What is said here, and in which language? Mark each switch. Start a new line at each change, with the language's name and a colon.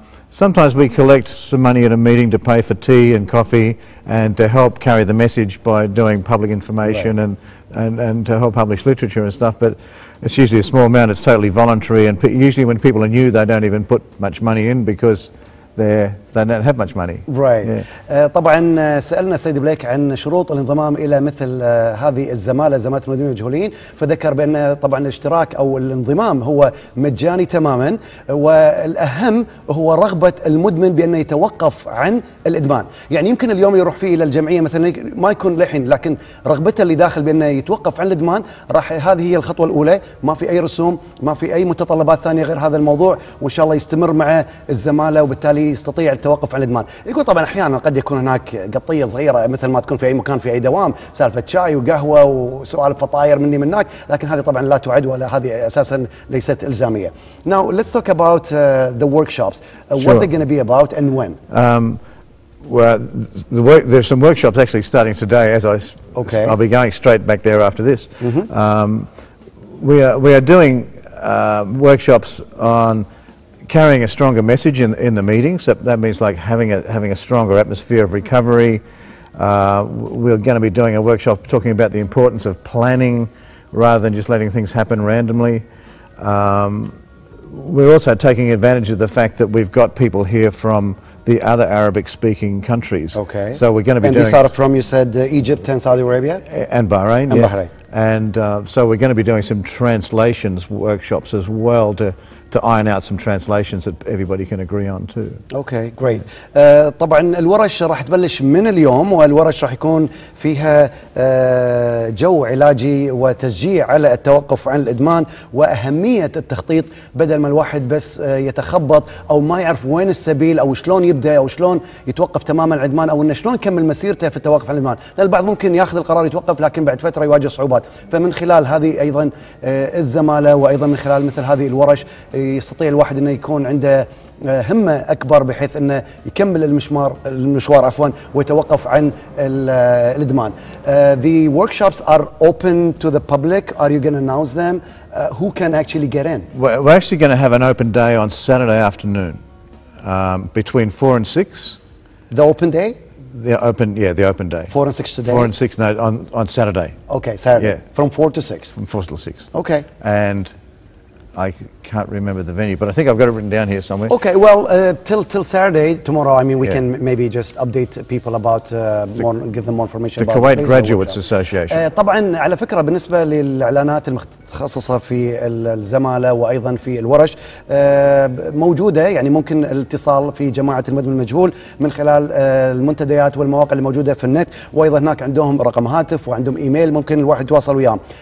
English: Sometimes we collect some money at a meeting to pay for tea and coffee and to help carry the message by doing public information and to help publish literature and stuff, but it's usually a small amount. It's totally voluntary, and usually when people are new they don't even put much money in because they don't have much money. Right. Yeah.
Arabic: طبعا سألنا السيد بليك عن شروط الانضمام إلى مثل هذه الزمالة، زمالة المدمنين المجهولين، فذكر بأن طبعا الاشتراك أو الانضمام هو مجاني تماما، والأهم هو رغبة المدمن بأنه يتوقف عن الإدمان. يعني يمكن اليوم يروح فيه إلى الجمعية مثلا ما يكون لحين، لكن رغبته اللي داخل بأنه يتوقف عن الإدمان هذه هي الخطوة الأولى، ما في أي رسوم، ما في أي متطلبات ثانية غير هذا الموضوع، وإن شاء الله يستمر مع الزمالة وبالتالي يستطيع التوقف عن الإدمان. يقول طبعا أحيانا قد يكون هناك قطية صغيرة مثل ما تكون في أي مكان في أي دوام، سالفة شاي وقهوة وسوالف فطاير مني منك، لكن هذه طبعا لا تعد ولا هذه أساسا ليست إلزامية.
English: Now let's talk about the workshops. What they're going to be about and when? Well, there's some workshops actually starting today. I'll be going straight back there after this. We are doing workshops on carrying a stronger message in the meetings. That means like having a stronger atmosphere of recovery. We're going to be doing a workshop talking about the importance of planning rather than just letting things happen randomly. We're also taking advantage of the fact that we've got people here from the other Arabic-speaking countries. Okay. So we're going to be doing... And these are from, you said, Egypt and Saudi Arabia? And Bahrain, and yes. Bahrain. And so we're going to be doing some translations workshops as well to to iron out some translations that everybody can agree on too. Okay, great.
Arabic: طبعا الورش راح تبلش من اليوم، والورش راح يكون فيها جو علاجي وتشجيع على التوقف عن الإدمان وأهمية التخطيط، بدل ما الواحد بس يتخبط أو ما يعرف وين السبيل أو شلون يبدأ أو شلون يتوقف تماما عن الإدمان، أو إنه شلون يكمل مسيرته في التوقف عن الإدمان. لأن البعض ممكن ياخذ القرار يتوقف لكن بعد فترة يواجه صعوبات. فمن خلال هذه أيضا الزمالة وأيضا من خلال مثل هذه الورش يستطيع الواحد انه يكون عنده همة اكبر بحيث انه يكمل المشوار ويتوقف عن الادمان.
English: The workshops are open to the public. Are you going to announce them? Who can actually get in? We're actually going to have an open day on Saturday afternoon between 4 and 6. The open day? The open day. 4 and 6 today? 4 and 6 on Saturday. Okay, Saturday. Yeah. From 4 to 6? From 4 till 6. Okay. And I can't remember the venue, but I think I've got it written down here somewhere. Okay, well, till Saturday, tomorrow, I mean, we can maybe just update people about, give them more information the about Kuwait Graduates Association.
Arabic: طبعا على فكرة بالنسبة للإعلانات المتخصصة في الزمالة وأيضا في الورش موجودة، يعني ممكن الاتصال في جماعة المدمن المجهول من خلال المنتديات والمواقع اللي موجودة في النت، وأيضا هناك عندهم رقم هاتف وعندهم إيميل ممكن الواحد يتواصل وياهم.